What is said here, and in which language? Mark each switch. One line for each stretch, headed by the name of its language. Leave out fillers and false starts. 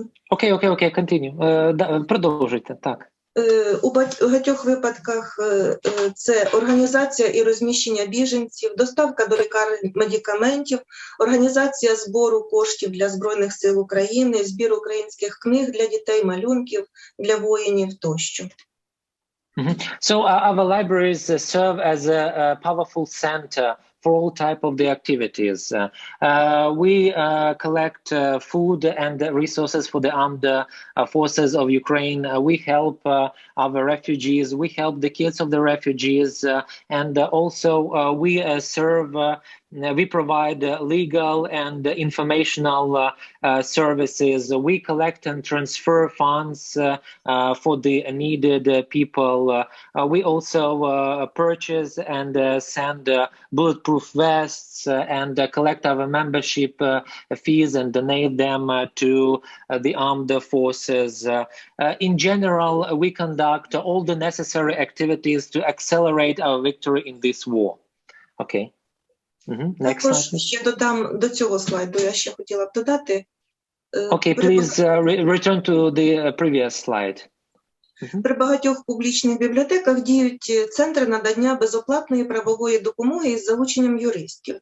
English: Окей, continue.
Ukrainian: Продовжуйте, так. У багатьох випадках це організація і розміщення біженців, доставка до лікарень медикаментів, організація збору коштів для Збройних сил України, збір українських книг для дітей, малюнків для воїнів тощо.
English: So our libraries serve as a powerful center for all type of the activities. We collect food and resources for the armed forces of Ukraine. We help our refugees. We help the kids of the refugees. And also we serve, we provide legal and informational services. We collect and transfer funds for the needed people. We also purchase and send bulletproof vests and collect our membership fees and donate them to the armed forces. In general, we conduct all the necessary activities to accelerate our victory in this war. Okay. Next
Ukrainian: Також
English: slide.
Ukrainian: ще додам до цього слайду, я ще хотіла б додати.
English: Okay, please return to the previous slide.
Ukrainian: При багатьох публічних бібліотеках діють центри надання безоплатної правової допомоги із залученням юристів.